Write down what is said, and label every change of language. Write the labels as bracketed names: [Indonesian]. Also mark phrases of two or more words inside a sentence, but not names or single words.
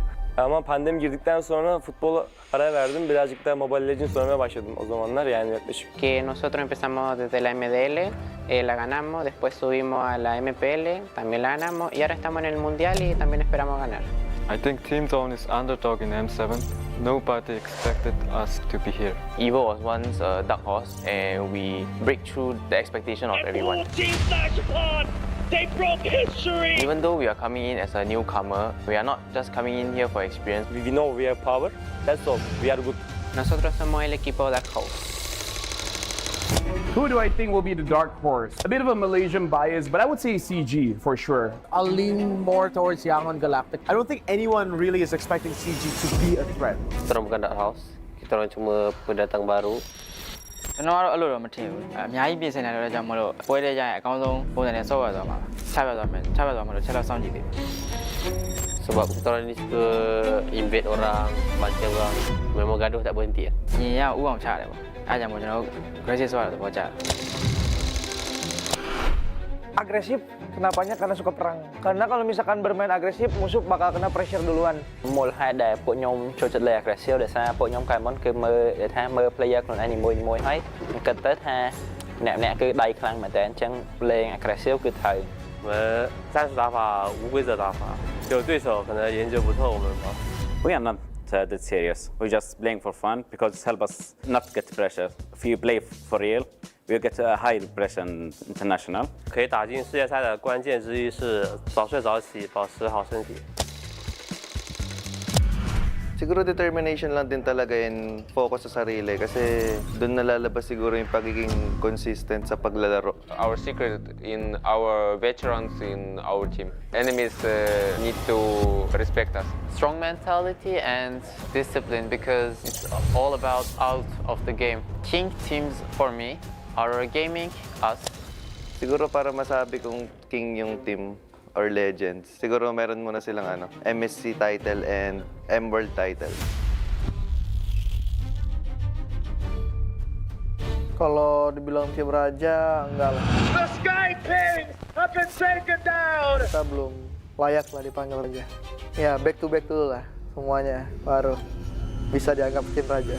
[Turkish] Ama pandemi girdikten sonra futbola ara verdim. Birazcık da Mobile Legends oynamaya başladım o zamanlar, yani yaklaşık. [Spanish] Que nosotros empezamos desde la MDL, la ganamos, después subimos a la MPL, también la ganamos y ahora estamos en el Mundial y también esperamos ganar. [English] I think Team Zone is underdog in M7. Nobody expected us to be here. Evo was once a dark horse and we break through the expectation of everyone. Team Flash upon. They broke history. Even though we are coming in as a newcomer, we are not just coming in here for experience. We know we have power, that's all, we are good. Nosotros somos el equipo Dark Horse. Who do I think will be the dark horse? A bit of a Malaysian bias, but I would say CG for sure. I'll lean more towards Yangon Galactic. I don't think anyone really is expecting CG to be a threat. [Malay] Kita orang bukan [English] dark horse. [Malay] Kita orang cuma pendatang baru. [Burmese] ကျွန်တော်ကတော့အဲ့လိုတော့မထင်ဘူးအများကြီးပြင်ဆင်နေတော့ကြောင့်မလို့ပွဲတဲ့ကြရင်အကောင်းဆုံးပုံစံနဲ့ဆော့ရသွားမှာချပြသွားမယ်မလို့ချက်တော့စောင့်ကြည့်သေး [Malay] Sebab kita orang ni suka invade orang, bantai orang. Memang gaduh tak berhenti. [Burmese] ညီရဥအောင်ချတယ်ပေါ့အဲ့ဒါကြောင့်မို့ကျွန်တော် aggressive ဆော့ရတော့ကြတယ် [Indonesian] Agresif, kenapanya? Karena suka perang. Karena kalau misalkan bermain agresif, musuh bakal kena pressure duluan. [Khmer] មូលហេតុដែលពួកខ្ញុំចូលចិត្តលេង aggressive ដោយសារពួកខ្ញុំកាលមុនគឺមើល player ខ្លួនឯងនីមួយៗហើយគិតទៅថាអ្នកគឺដៃខ្លាំងមែនតើអញ្ចឹងលេង aggressive គឺត្រូវ [Chinese] 我们战术打法无规则打法，有对手可能研究不透我们吧。 [English] We are not that serious. We just playing for fun because it helps us not to get pressure. If you play for real, we get a high pressure international. [Chinese] 可以打进世界赛的关键之一是早睡早起，保持好身体。 [Filipino] Siguro determination lang din talaga [English] and focus [Filipino] sa sarili kasi doon nalalabas siguro yung pagiging consistent sa paglalaro. [English] Our secret in our veterans in our team. Enemies need to respect us. Strong mentality and discipline because it's all about out of the game. King teams for me are gaming us. [Filipino] Siguro para masabi kong king yung [English] team or legends, [Filipino] siguro meron muna silang [English] MSC title and M-World title. [Indonesian] Kalau dibilang tim raja, enggak lah. [English] The Sky Kings have been taken down. [Indonesian] Kita belum layak lah dipanggil raja. Ya, [English] back to back [Indonesian] dulu lah semuanya, baru bisa dianggap tim raja.